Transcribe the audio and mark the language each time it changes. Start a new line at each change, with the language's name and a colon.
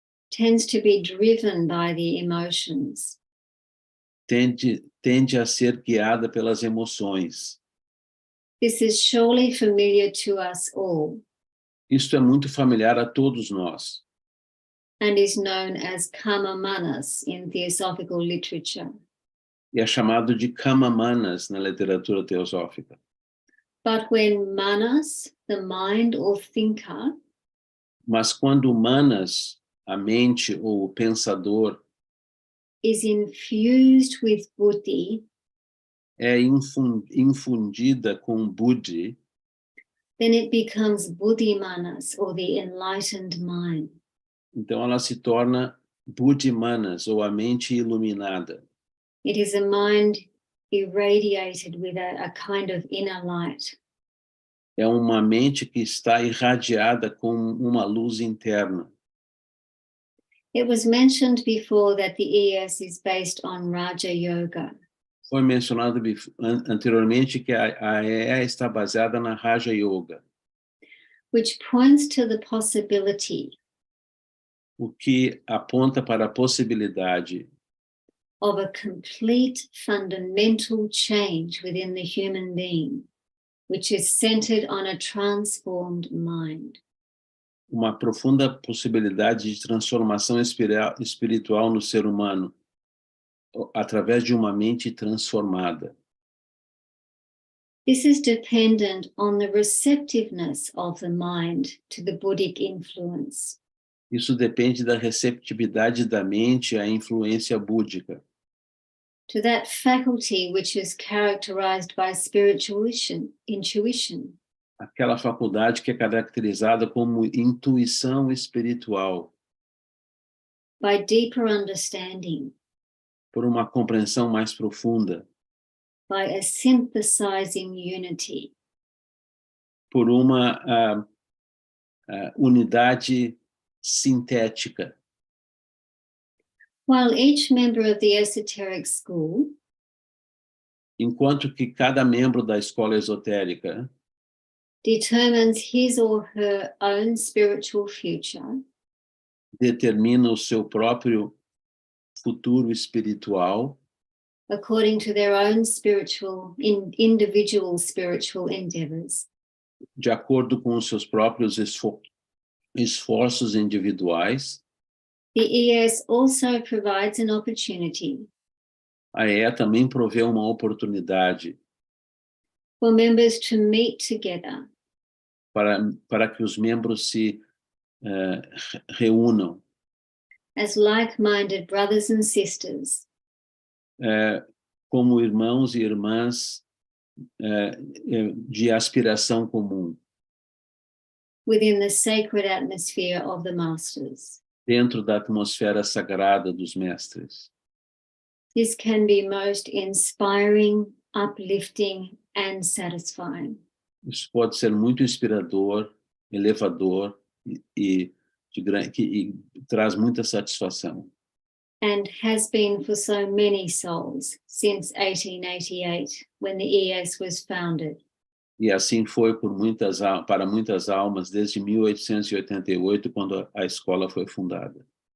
English: tends to be driven by the emotions.
Portuguese: tende a ser guiada pelas emoções.
English: This is surely familiar to us all
Portuguese: Isto é muito familiar a todos nós
English: and is known as karma manas in theosophical literature.
Portuguese: e é chamado de kama manas na literatura teosófica.
English: But when manas, the mind or thinker,
Portuguese: Mas quando manas, a mente ou o pensador,
English: is infused with buddhi,
Portuguese: é infundida com buddhi,
English: then it becomes buddhi manas, or the enlightened mind.
Portuguese: então ela se torna buddhi manas, ou a mente iluminada.
English: It is a mind irradiated with a kind of inner light.
Portuguese: É uma mente que está irradiada com uma luz interna.
English: It was mentioned before that the ES is based on Raja Yoga.
Portuguese: Foi mencionado anteriormente que a EE está baseada na Raja Yoga,
English: which points to the possibility
Portuguese: o que aponta para a possibilidade
English: of a complete fundamental change within the human being, which is centered on a transformed mind.
Portuguese: Uma profunda possibilidade de transformação espiritual no ser humano, através de uma mente transformada.
English: This is dependent on the receptiveness of the mind to the Buddhic influence.
Portuguese: Isso depende da receptividade da mente à influência búdica,
English: To that faculty which is characterized by spiritual intuition,
Portuguese: aquela faculdade que é caracterizada como intuição espiritual,
English: by deeper understanding,
Portuguese: por uma compreensão mais profunda,
English: by a synthesizing unity,
Portuguese: por uma unidade sintética.
English: while each member of the esoteric school
Portuguese: Enquanto que cada membro da escola esotérica
English: determines his or her own spiritual future
Portuguese: determina o seu próprio futuro espiritual
English: according to their own individual spiritual endeavors,
Portuguese: de acordo com os seus próprios esforços individuais,
English: the ES also provides an opportunity
Portuguese: a EE também provê uma oportunidade
English: for members to meet together
Portuguese: para que os membros se reúnam
English: as like-minded brothers and sisters
Portuguese: como irmãos e irmãs de aspiração comum,
English: within the sacred atmosphere of the masters.
Portuguese: dentro da atmosfera sagrada dos mestres.
English: This can be most inspiring, uplifting, and satisfying.
Portuguese: Isso pode ser muito inspirador, elevador e traz muita satisfação.
English: And has been for so many souls since 1888, when the ES was founded.
Portuguese: E assim foi para muitas almas desde 1888, quando a escola foi fundada.